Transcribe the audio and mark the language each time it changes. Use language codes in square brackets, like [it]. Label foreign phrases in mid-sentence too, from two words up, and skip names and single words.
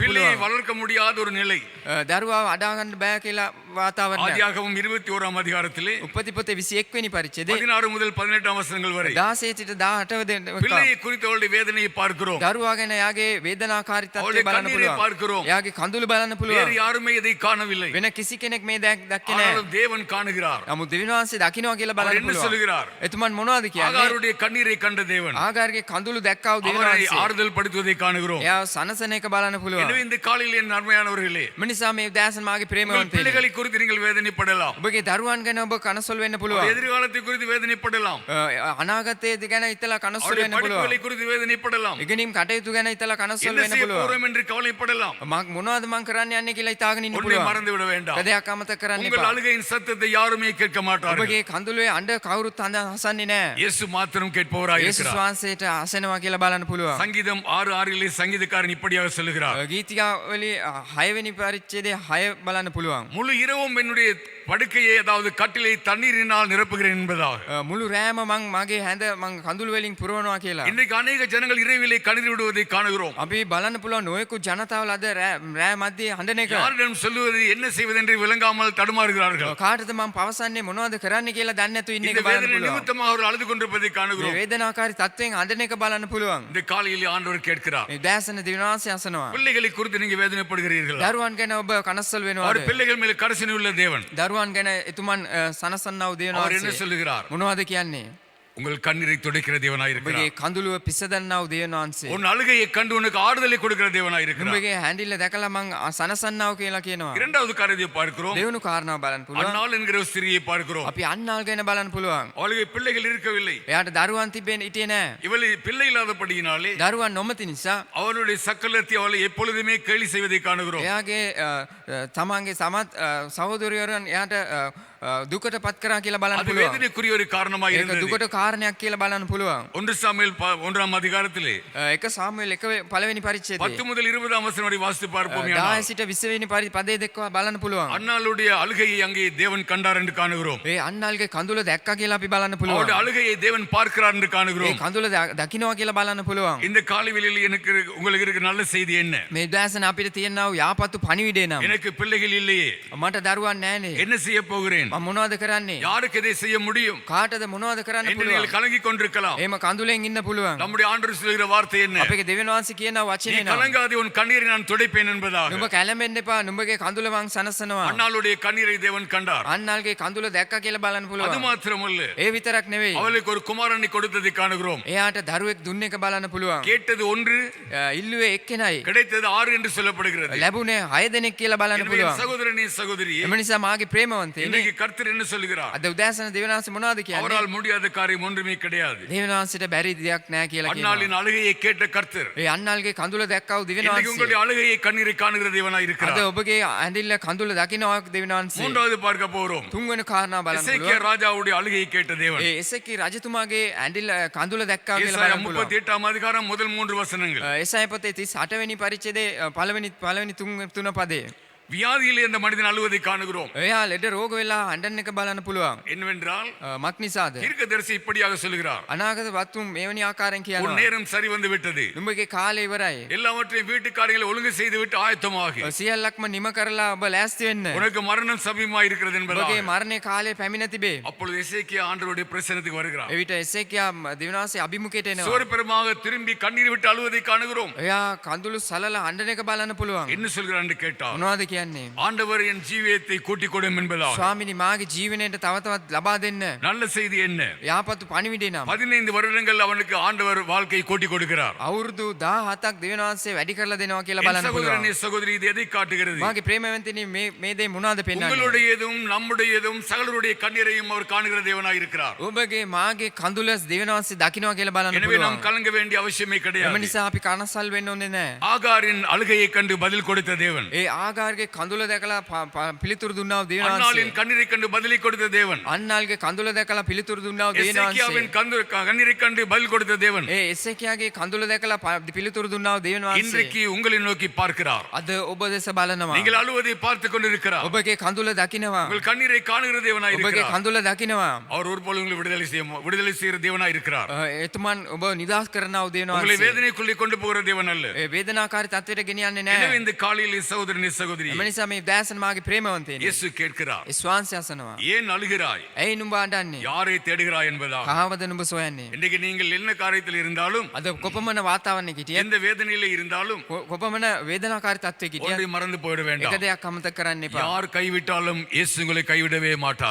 [ta] பிள்ளையை [si] පුළුවන්. [ta] வளர்க்க முடியாத ஒரு நிலை. [si] දරුවාව අඩා ගන්න බෑ කියලා වාතාවරණයක්. [ta] ஆதியாகமம் 21 அதிகாரத்திலே [si] උපති පොතේ 21 වෙනි පරිච්ඡේදයේ [ta] 16 முதல் 18 வசனங்கள் வரை [si] 16 සිට 18 වෙනි [ta] பிள்ளையை குறித்த அவளுடைய வேதனையை பார்க்கிறோம். [si] දරුවා ගැන එයාගේ වේදනාකාරී තත්ත්වය [ta] அவளுடைய [si] බලන්න [ta] கண்ணீரை [si] පුළුවන්. [ta] பார்க்கிறோம். [si] එයාගේ කඳුළු බලන්න [ta] வேறு [si] පුළුවන්. [ta] யாருமே இதை காணவில்லை. [si] වෙන කිසි කෙනෙක් මේ දැක්කේ නැහැ. [ta] ஆனாலும் தேவன் காணுகிறார். [si] නමුත් දෙවියන් වහන්සේ දකින්නවා කියලා [ta] அவர் [si] බලන්න [ta] என்ன [si] පුළුවන්. [ta] சொல்கிறார்? [si] එතුමන් මොනවද කියන්නේ? [ta] ஆகாருடைய கண்ணீரை கண்ட தேவன் [si] ආගාරගේ කඳුළු දැක්කව දෙවියන් [ta] அவரை [si] වහන්සේ. [ta] ஆறுதல் படுத்துவதை காணுகிறோம். [si] එයා සනසන එක බලන්න පුළුවන්. [ta] எனவே இந்த காலையில் என் அருமையானவர்களே, [si] මිනිසා මේ උදෑසන මාගේ [ta] உங்கள் [si] ප්‍රේමවන්තයනි. [ta] பிள்ளைகளை குறித்து நீங்கள் வேதனைப்படலாம். [si] ඔබගේ දරුවන් ගැන ඔබ කනසොල් වෙන්න පුළුවන්. [ta] எதிர்காலத்தை குறித்து வேதனைப்படலாம். [si] අනාගතයේ ගැන හිතලා කනසොල් [ta] அவருடைய [si] වෙන්න පුළුවන්. [ta] படிப்புகளை குறித்து வேதனைப்படலாம். [si] ඉගෙනීම් කටයුතු ගැන හිතලා කනසොල් [ta] என்ன [si] වෙන්න [ta] செய்ய [si] පුළුවන්. [ta] போறோம் என்று கவலைப்படலாம். [si] මොනවද මං කරන්න යන්නේ කියලා හිතාගෙන ඉන්න [ta] ஒன்றை [si] පුළුවන්. [ta] மறந்து விட வேண்டாம். [si] කදයක් අමතක කරන්න [ta] உங்கள் [si] එපා. [ta] அழுகையின் சத்தத்தை யாருமே கேட்க மாட்டார்கள். [si] ඔබගේ කඳුළුවේ අඬ කවුරුත් හසන්නේ නැහැ. [ta] இயேசு மாத்திரம் கேட்பவராய் [si] යේසුස් [ta] இருக்கிறார். [si] වහන්සේට අසනවා කියලා බලන්න පුළුවන්. [ta] சங்கீதம் 6:6 சங்கீதக்காரன் இப்படியாக சொல்லுகிறார், [si] ගීතිකාවලි 6 වෙනි පරිච්ඡේදයේ 6 බලන්න පුළුවන්. [ta] முழு இரவும் என்னுடைய படுக்கையை அதாவது கட்டிலை தண்ணீரினால் நிரப்புகிறேன் என்பதாக. [si] මුළු රෑම මං මගේ හැඳ මං කඳුළු වලින් පුරවනවා කියලා. [ta] இன்றைக்கு அநேக ஜனங்கள் இரவிலே கண்ணீர் விடுவதை காணுகிறோம். [si] අපි බලන්න පුළුවන් නොයෙකුත් ජනතාවල අද රෑ මැදේ හඬන එක. [ta] யாரிடம் சொல்லுவது என்ன செய்வது என்று விளங்காமல் தடுமாறுகிறார்கள். [si] කාටද මං පවසන්නේ මොනවද කරන්න කියලා දන්නේ නැතුව ඉන්න [ta] இந்த [si] එක බලන්න [ta] வேதனை [si] පුළුවන්. [ta] நிமித்தமாக அவர்கள் அழுது கொண்டிருப்பதை [si] මේ [ta] காணுகிறோம். [si] වේදනාකාරී තත්වයෙන් හඬන එක බලන්න පුළුවන්. [ta] இந்த காலையில் ஆண்டவர் கேட்கிறார், [si] මේ දැසන දිනවාසය අසනවා. [ta] பிள்ளைகளை குறித்து நீங்க வேதனைப்படுகிறீர்களா? [si] දරුවන් ගැන ඔබ කනස්සල් [ta] அவர் [si] වෙනවද? [ta] பிள்ளைகள் மேல் கரிசனை உள்ள தேவன். [si] දරුවන් ගැන එතුමන් සනසන්නව දෙනවා. [ta] அவர் என்ன சொல்லுகிறார்? [si] මොනවද කියන්නේ? [ta] உங்கள் கண்ணீரை துடைக்கிற தேவனாய் இருக்கிறார். [si] ඔබගේ කඳුළුව පිසදන්නව දෙවියන් වහන්සේ. [ta] உன் அழுகையை கண்டு உனக்கு ஆறுதலை கொடுக்கிற தேவனாய் இருக்கிறார். [si] උඹගේ හැඬිල්ල දැකලා මං සනසන්නව කියලා කියනවා. [ta] இரண்டாவது காரியத்தை பார்க்கிறோம். [si] දෙවනු කාරණාව බලන්න පුළුවන්. [ta] அன்னாள் என்கிற ஒரு ஸ்திரியை பார்க்கிறோம். [si] අපි අන්නාල් ගැන බලන්න පුළුවන්. [ta] அவளுக்கு பிள்ளைகள் இருக்கவில்லை. [si] එයාට දරුවන් තිබෙන්නේ හිටියේ නැහැ. [ta] இவள் பிள்ளை இல்லாதபடியினாலே [si] දරුවන් නොමැති නිසා [ta] அவளுடைய சக்கலத்தை அவளை எப்பொழுதுமே கேலி செய்வதை காணுகிறோம். [si] එයාගේ තමන්ගේ සමත් සහෝදරයන් එයාට දුකට පත් කරා කියලා බලන්න [ta] அது [si] පුළුවන්. [ta] வேதனைக்குரிய ஒரு காரணமாக [si] ඒක [ta] இருந்தது. [si] දුකට කාරණයක් කියලා බලන්න පුළුවන්. [ta] 1 சாமுவேல் 1ஆம் அதிகாரத்திலே [si] එක සාමුවෙල් 1 පළවෙනි 10 පරිච්ඡේදයේ [ta] முதல் 20ஆம் வசனம் வரை வாசித்து பார்ப்போம். [si] 10 සිට 20 වෙනි පදේ දක්වා බලන්න පුළුවන්. [ta] அன்னாளுடைய அழுகையை அங்கே தேவன் கண்டார் என்று காணுகிறோம். [si] ඒ අන්නාල්ගේ කඳුල දැක්කා කියලා අපි බලන්න [ta] அவருடைய [si] පුළුවන්. [ta] அழுகையை தேவன் பார்க்கிறார் என்று [si] ඒ [ta] காணுகிறோம். [si] කඳුල දකින්නවා කියලා බලන්න පුළුවන්. [ta] இந்த காலைவெளியில் எனக்கு உங்களுக்கு இருக்கிற நல்ல செய்தி என்ன? [si] මේ දැසන අපිට තියෙනව යාපත්තු පණිවිඩේ නම් [ta] எனக்கு பிள்ளைகள் இல்லையே, [si] මට දරුවන් නැහනේ. [ta] என்ன செய்ய போகிறேன்? செய்வேன்? [si] මම මොනවද කරන්නේ? [ta] யாருக்கு இதை செய்ய முடியும் [si] කාටද මොනවද කරන්න [ta] என்று [si] පුළුවන්? [ta] நீங்கள் கலங்கி கொண்டிருக்கலாம். [si] එහෙම කඳුලෙන් ඉන්න පුළුවන්. [ta] நம்முடைய ஆண்டவர் சொல்கிற வார்த்தை என்ன? [si] අපේ දෙවියන් වහන්සේ කියන [ta] நீ [si] වචනේ නම. [ta] கலங்காதே, உன் கண்ணீரை நான் துடைப்பேன் என்பதாக. [si] නුඹ කැළඹෙන්න එපා. නුඹගේ කඳුල මං සනසනවා. [ta] அன்னாளுடைய கண்ணீரை தேவன் கண்டார். [si] අන්නාල්ගේ කඳුල දැක්ක කියලා බලන්න [ta] அது [si] පුළුවන්. [ta] மாத்திரமல்ல, [si] ඒ විතරක් නෙවෙයි. [ta] அவளுக்கு ஒரு குமாரனை கொடுத்ததை காணுகிறோம். [si] එයාට දරුවෙක් දුන්න එක බලන්න පුළුවන්. [ta] கேட்டது ஒன்று, [si] ඉල්ලුවේ එක්කෙනයි. [ta] கிடைத்தது 6 என்று சொல்லப்படுகிறது. [si] ලැබුණේ 6 දෙනෙක් කියලා බලන්න [ta] எனவே என் [si] පුළුවන්. [ta] சகோதரனே சகோதரியே, [si] එම නිසා මාගේ ප්‍රේමවන්තයනි [ta] இன்றைக்கு கர்த்தர் என்ன சொல்கிறார்? [si] අද උදෑසන දෙවියන් වහන්සේ මොනවද කියන්නේ? [ta] அவரால் முடியாத காரியம் ஒன்றுமே கிடையாது. [si] දෙවියන් වහන්සේට බැරි දෙයක් නැහැ කියලා කියනවා. [ta] அன்னாளின் அழுகையை கேட்ட கர்த்தர் [si] ඒ අන්නාල්ගේ කඳුල දැක්කව දෙවියන් [ta] இன்றைக்கு [si] වහන්සේ. [ta] உங்களுடைய அழுகையை கண்ணீரை காணுகிற தேவனாய் [si] අද [ta] இருக்கிறார். [si] ඔබගේ ඇඳිල්ල කඳුල දකින්නවා දෙවියන් වහන්සේ. [ta] மூன்றாவது பார்க்க போறோம். [si] තුන්වෙනි කාරණා බලන්න [ta] எசேக்கியா [si] පුළුවන්. [ta] ராஜாவுடைய அழுகையை கேட்ட தேவன். [si] ඒ එසේකී රජතුමාගේ ඇඳිල්ල කඳුල දැක්කා කියලා [ta] ஏசாயா [si] බලන්න පුළුවන්. [ta] 38 அதிகாரம் முதல் 3 வசனங்கள். [si] එසාය පොතේ 38 වෙනි පරිච්ඡේදයේ පළවෙනි තුන පදේ. [ta] வியாதியிலே அந்த மனிதன் அழுவதை காணுகிறோம். [si] එයා ලෙඩ රෝග වෙලා අඬන එක බලන්න පුළුවන්. [ta] என்னவென்றால் [si] මක් නිසාද? [ta] தீர்க்கதரிசி இப்படியாக சொல்கிறார், [si] අනාගත වත්තුන් මෙවැනි ආකාරයෙන් [ta] ஒரு [si] කියනවා. [ta] நேரம் சரி வந்து விட்டது, [si] නුඹගේ කාලය ඉවරයි. [ta] எல்லாவற்றையும் வீட்டு காரியங்களை ஒழுங்கு செய்து விட்டு ஆயத்தமாகி [si] සියල්ලක්ම නිම කරලා ඔබ ලෑස්ති වෙන්න. [ta] உனக்கு மரணம் சமீபமாய் இருக்கிறது [si] ඔබගේ [ta] என்பதாக. [si] මරණේ කාලය පැමිණ තිබේ. [ta] அப்பொழுது எசேக்கியா ஆண்டவருடைய பிரசன்னத்துக்கு வருகிறார். [si] එවිට එසේකියා දෙවියන් වහන්සේ අභිමුඛයට එනවා. [ta] சோரபெருமாக திரும்பி கண்ணீர் விட்டு அழுவதை காணுகிறோம். [si] එයා කඳුළු සලලා අඬන එක බලන්න පුළුවන්. [ta] என்ன சொல்கிறார் என்று கேட்டார், [si] මොනවද කියන්නේ? [ta] ஆண்டவர் என் ஜீவியத்தை கூட்டிக் கொடும் என்பதாக. [si] ස්වාමිනී මාගේ ජීවනයට තව තවත් ලබා දෙන්න. [ta] நல்ல செய்தி என்ன? [si] යාපතු පණිවිඩේ නම් [ta] 15 வருடங்கள் அவனுக்கு ஆண்டவர் வாழ்க்கையை கூட்டிக் கொடுக்கிறார். [si] අවුරුදු 17ක් දෙවියන් වහන්සේ වැඩි කරලා දෙනවා කියලා [ta] என் [si] බලන්න පුළුවන්. [ta] சகோதரனே சகோதரி, இது எதை காட்டுகிறது? [si] මාගේ ප්‍රේමවන්තනි මේ දේ මොනවද පෙන්වන්නේ? [ta] உங்களுடையதும் நம்முடையதும் சகலருடைய கண்ணீரையும் அவர் காணுகிற தேவனாய் இருக்கிறார். [si] ඔබගේ මාගේ කඳුල දෙවියන් වහන්සේ දකින්නවා කියලා බලන්න [ta] எனவே நாம் [si] පුළුවන්. [ta] கலங்க வேண்டிய அவசியமே [si] එම [ta] கிடையாது. [si] නිසා අපි කනසල් වෙන්න ඕනේ නැහැ. [ta] ஆகாரின் அழுகையை கண்டு பதில் கொடுத்த தேவன், [si] ඒ ආගාරගේ කඳුල දැකලා පිළිතුරු දුන්නා වූ දෙවියන් [ta] அன்னாளின் [si] වහන්සේ. [ta] கண்ணீரை கண்டு பதிலை கொடுத்த தேவன், [si] අන්නාල්ගේ කඳුල දැකලා පිළිතුරු දුන්නා වූ දෙවියන් [ta] எசேக்கியாவின் [si] වහන්සේ. [ta] கண்ணீரை கண்டு பதில் கொடுத்த தேவன் [si] ඒ එසේකියාගේ කඳුල දැකලා පිළිතුරු දුන්නා වූ දෙවියන් වහන්සේ. [ta] இன்றைக்கு உங்களை நோக்கி பார்க்கிறார். [si] අද ඔබ දෙස බලනවා. [ta] நீங்கள் அழுவதை பார்த்து கொண்டிருக்கிறார். [si] ඔබගේ කඳුල දකින්නවා. [ta] உங்கள் கண்ணீரை காணுகிற தேவனாய் [si] ඔබගේ [ta] இருக்கிறார். [si] කඳුල දකින්නවා. [ta] அவர் ஒரு போல உங்களை விடுதலை செய்கிற தேவனாய் இருக்கிறார். [si] එතුමන් ඔබ නිදහස් කරනවා වූ දෙවියන් [ta] உங்களை [si] වහන්සේ. [ta] வேதனைக்குள்ளே கொண்டு போகிற தேவன் அல்ல. [si] ඒ වේදනාකාරී තත්ත්වයට ගෙනියන්නේ [ta] எனவே [si] නැහැ. [ta] இந்த காலையில் சகோதரனே சகோதரி, [si] එම නිසා මේ දැසන් මාගේ ප්‍රේමවන්තයනි. [ta] இயேசு கேட்கிறார், [si] ඒ ස්වාංශය අසනවා. [ta] ஏன் அழுகிறாய்? [si] ඇයි නුඹ අඬන්නේ? [ta] யாரை தேடுகிறாய் என்பதா. [si] කහවද නුඹ සොයන්නේ? [ta] இன்றைக்கு நீங்கள் என்ன காரியத்தில் இருந்தாலும், [si] අද කොපමණ වාතාවරණයක හිටියත් [ta] எந்த வேதனையிலே இருந்தாலும் [si] කොපමණ වේදනාකාරී තත්ත්වයක හිටියත් [ta] ஒன்றை மறந்து போயிட [si] එක [ta] வேண்டாம். [si] දෙයක් අමතක කරන්න එපා. [ta] யார் கைவிட்டாலும் இயேசு உங்களை கைவிடவே மாட்டார்.